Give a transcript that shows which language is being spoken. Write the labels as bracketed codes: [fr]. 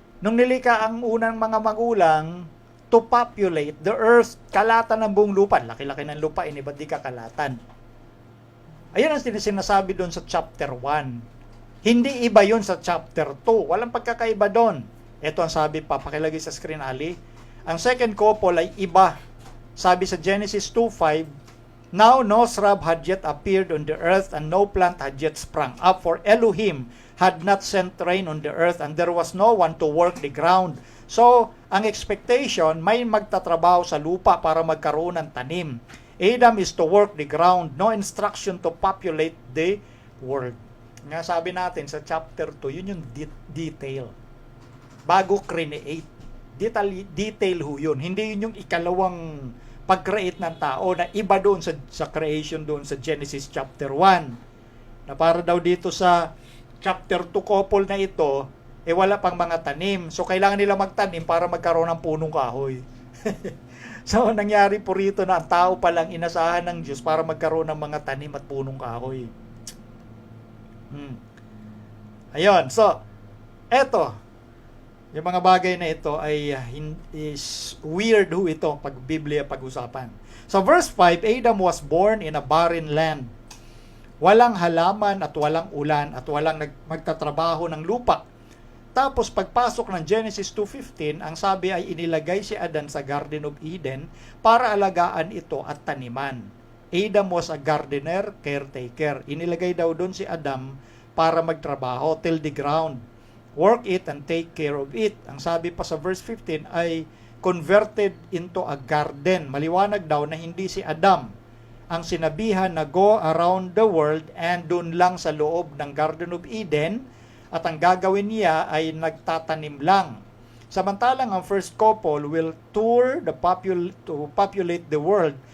[tl] Nung nilikha ang unang mga magulang [en] to populate the earth, [tl] kalatan ng buong lupa. Laki-laki ng lupa, ba't di kakalatan? Ayun ang sinasabi doon sa chapter 1. Hindi iba yun sa chapter 2. Walang pagkakaiba doon. Ito ang sabi pa, pakilagay sa screen, Ali. Ang second couple ay iba. Sabi sa [en] Genesis 2:5, now no shrub had yet appeared on the earth, and no plant had yet sprung up, for Elohim had not sent rain on the earth, and there was no one to work the ground. [tl] So, ang expectation, may magtatrabaho sa lupa para magkaroon ng tanim. [en] Adam is to work the ground, no instruction to populate the world. [tl] Nga sabi natin sa chapter 2, yun yung detail. Bago create. Detail yun. Hindi yun yung ikalawang pag-create ng tao na iba doon sa creation doon sa Genesis chapter 1. Na para daw dito sa chapter 2 couple na ito, wala pang mga tanim. So, kailangan nila magtanim para magkaroon ng punong kahoy. So, nangyari po rito na ang tao palang inasahan ng Diyos para magkaroon ng mga tanim at punong kahoy. Ayun. So, eto. Yung mga bagay na ito ay is weird ito pag Biblia pag-usapan. Sa verse 5, [en] Adam was born in a barren land. [tl] Walang halaman at walang ulan at walang magtatrabaho ng lupa. Tapos pagpasok ng Genesis 2:15, ang sabi ay inilagay si Adan sa Garden of Eden para alagaan ito at taniman. [en] Adam was a gardener, caretaker. [tl] Inilagay daw doon si Adam para magtrabaho, [en] till the ground. Work it and take care of it. [tl] Ang sabi pa sa verse 15 ay [en] converted into a garden. [tl] Maliwanag daw na hindi si Adam ang sinabihan na [en] go around the world [tl] and doon lang sa loob ng Garden of Eden, at ang gagawin niya ay nagtatanim lang. Samantalang ang [en] first couple will tour to populate the world.